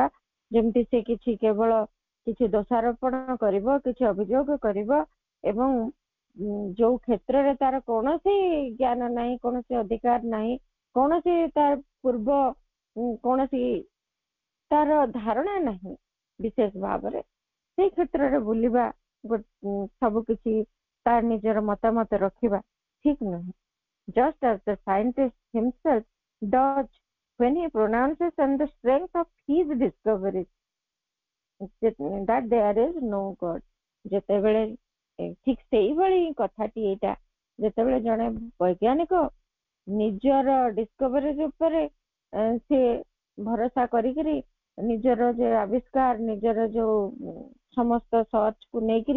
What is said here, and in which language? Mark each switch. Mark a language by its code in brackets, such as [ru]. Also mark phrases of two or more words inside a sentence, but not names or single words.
[or] ଯେମିତି ସେ କିଛି କେବଳ କିଛି ଦୋଷାରୋପଣ କରିବ, କିଛି ଅଭିଯୋଗ କରିବ ଏବଂ ଯୋଉ କ୍ଷେତ୍ରରେ ତାର କୌଣସି ଜ୍ଞାନ ନାହିଁ, କୌଣସି ଅଧିକାର ନାହିଁ, କୌଣସି ତାର ପୂର୍ବ କୌଣସି ତାର ଧାରଣା ନାହିଁ ବିଶେଷ ଭାବରେ, ସେଇ କ୍ଷେତ୍ରରେ ବୁଲିବା ସବୁ କିଛି ତାର ନିଜର ମତାମତ ରଖିବା ଠିକ ନୁହେଁ। [en] Just as the scientist himself does when he pronounces on the strength of his discoveries that there is no God. [or] ଯେତେବେଳେ ଠିକ ସେଇଭଳି କଥାଟି ଏଇଟା, ଯେତେବେଳେ ଜଣେ ବୈଜ୍ଞାନିକ ନିଜର ଡିସ୍କଭରି ଉପରେ ସେ ଭରସା କରିକିରି ନିଜର ଯୋଉ ଆବିଷ୍କାର, ନିଜର ଯୋଉ ସମସ୍ତ ସର୍ଚ୍ଚକୁ ନେଇକିରି